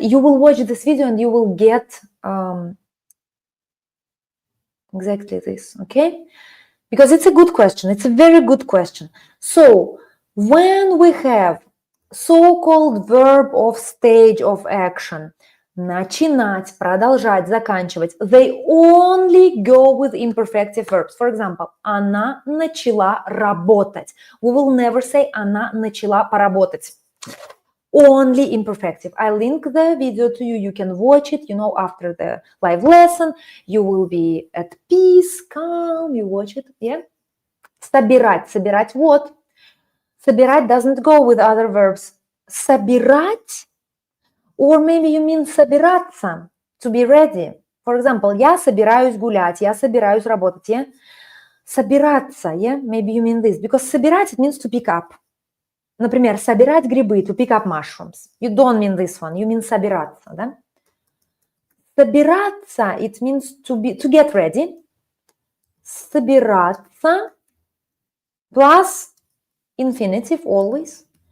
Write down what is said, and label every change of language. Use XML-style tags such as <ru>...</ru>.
<en>You will watch this video and you will get exactly this, okay? Because it's a good question. It's a very good question. So, when we have so-called verb of stage of action,</en> <ru>начинать, продолжать, заканчивать,</ru> <en>they only go with imperfective verbs. For example,</en> <ru>она начала работать.</ru> <en>We will never say</en> <ru>она начала поработать.</ru> <en>Only imperfective. I link the video to you. You can watch it, after the live lesson. You will be at peace, calm, you watch it, yeah? Собирать what? Собирать doesn't go with other verbs. Собирать, or maybe you mean собираться, to be ready. For example,</en> <ru>я собираюсь гулять, я собираюсь работать,</ru> <en>yeah? Собираться, yeah? Maybe you mean this, because собирать, it means to pick up.</en> <ru>Например, собирать грибы,</ru> <en>to pick up mushrooms. You don't mean this one, you mean</en> <ru>собираться, да?</ru> <en>Собираться, it means to get ready. Собираться plus infinitive always.</en>